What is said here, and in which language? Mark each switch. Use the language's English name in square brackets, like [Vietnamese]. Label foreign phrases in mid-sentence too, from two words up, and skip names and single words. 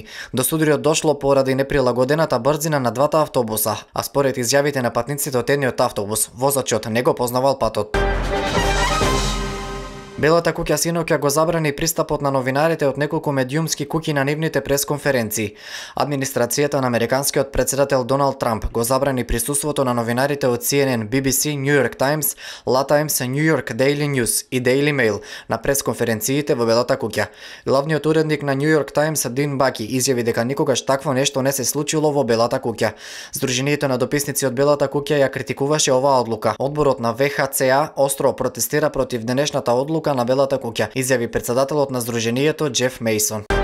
[Macedonian] До судирот дошло поради неприлагодената брзина на двата автобуса, а според изјавите на патниците од едниот автобус, возачот не го познавал патот. Белата куќа синоќа го забрани пристапот на новинарите од неколку медиумски куќи на нивните пресконференции. Администрацијата на американскиот председател Доналд Трамп го забрани присуството на новинарите од CNN, BBC, New York Times, La Times, New York Daily News и Daily Mail на пресконференциите во Белата куќа. Главниот уредник на New York Times Дин Баки изјави дека никогаш такво нешто не се случило во Белата куќа. Сдруженијето на дописници од Белата куќа ја критикуваше оваа одлука. Одборот на ВХЦА остро протестира против денешната одлука на Белата куќа, изјави председателот на Сдруженијето Джеф Мейсон.